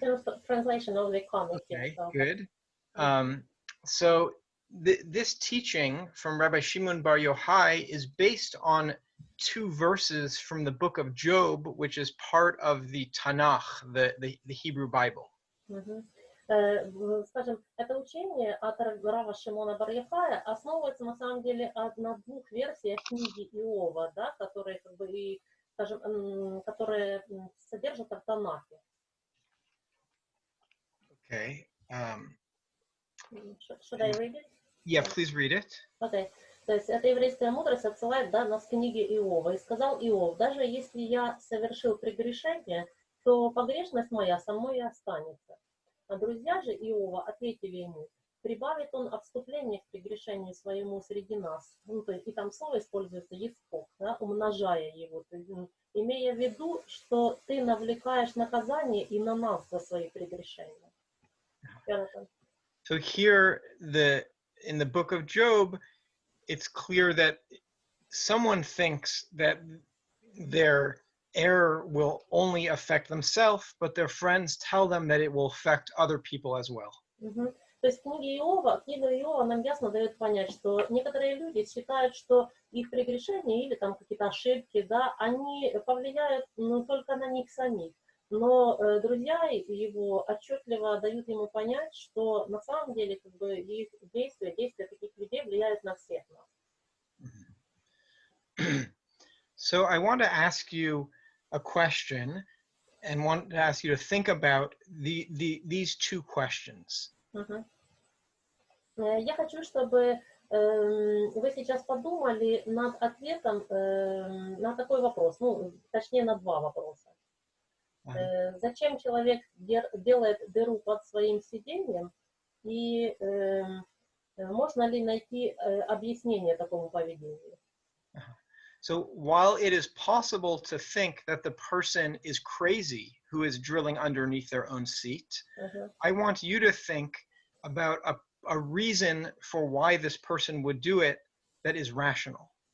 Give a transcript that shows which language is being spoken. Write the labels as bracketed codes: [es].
[en] This is the translation of the comic. Okay, So. good. So this teaching from Rabbi Shimon Bar Yochai is based on 2 verses from the book of Job, which is part of the Tanakh, the Hebrew Bible. [ru] Скажем, это учение от Рава Шимона бар Йохая основывается на самом деле на 2 версиях книги Иова, да, которые как бы и, скажем, которые содержатся в Танахе. [en] Okay. Should I read it? Yeah, please read it. Okay. [ru] То есть эта еврейская мудрость отсылает, да, нас к книге Иова. И сказал Иов, даже если я совершил прегрешение, то погрешность моя со мной и останется. А друзья же Иова ответили ему, прибавит он о вступлении к прегрешению своему среди нас. Ну, то есть, и там слово используется «ескок», да, умножая его, то есть, имея в виду, что ты навлекаешь наказание и на нас за свои прегрешения. [en] So here, in the book of Job, it's clear that someone thinks that their error will only affect themselves, but their friends tell them that it will affect other people as well. [ru] То есть книга Иова нам ясно дает понять, что некоторые люди считают, что их прегрешения или там какие-то ошибки, да, они повлияют только на них самих. Но друзья его отчетливо дают ему понять, что на самом деле как бы их действия таких людей влияют на всех нас. [en] So I want to ask you a question and want to ask you to think about these 2 questions. [ru] Я хочу, чтобы вы сейчас подумали над ответом на такой вопрос, ну, точнее, на 2 вопроса. Зачем человек делает дыру под своим сиденьем, и можно ли найти объяснение такому поведению? [en] So while it is possible to think that the person is crazy who is drilling underneath their own seat, I want you to think about a reason for why this person would do it that is rational.